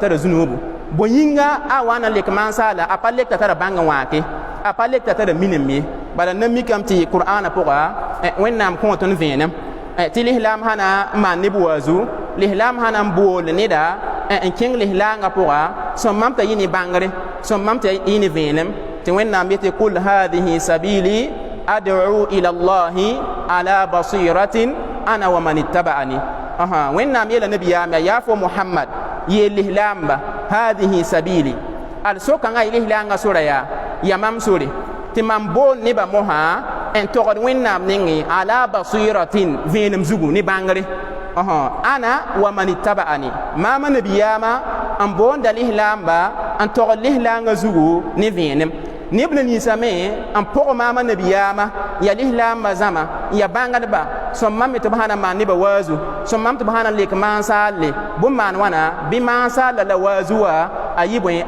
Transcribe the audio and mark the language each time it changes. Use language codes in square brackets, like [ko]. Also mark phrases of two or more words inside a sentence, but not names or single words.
[mos] tara zunuubu bõe yĩnga a wa na lek maan-saala a pa lek t'a tara bãng n wãake a pa lek t'a tara minim ye bala na mikame tɩ qur'ana pʋga wẽnnaam kõ tõnd vẽenem tɩ lislaam sã na n maan neb waazu lislaam sã na n bool neda n kẽng lislaangã pʋga sõm-mam t'a yɩ ne bãngre sõm-mam t'a yɩ ne vẽenem tɩ wẽnnaam yetɩ [ar] قل هذه سبيلي أدعو إلى الله على بصيرة أنا ومن اتبعني [mos] wẽnnaam yeela nabiyaam yaa fo muhammad yeel lislaamba [ar] هذه سبيلي [mos] al sokãngã y lislaangã sora yaa ya mam sore tɩ mam bool nebã mosã n togd wẽnnaam nengẽ [ar] على بصيرة [mos] vẽenem zugu ne bãngre [ar] أنا ومن اتبعني [mos] maama nabiyaamã n boonda lislaamba n togd lislaangã zugu ne vẽenem neb la ninsame n pʋg maama nabiyaamã ya lislaambã zãma ya bãngdba sõm-mam me tɩ b sã na maan nebã waazu sõm-mam tɩ b sã na lek maan-saalle bõn maan wãna bɩ maan-saalla la waazu wã a yɩ bõe a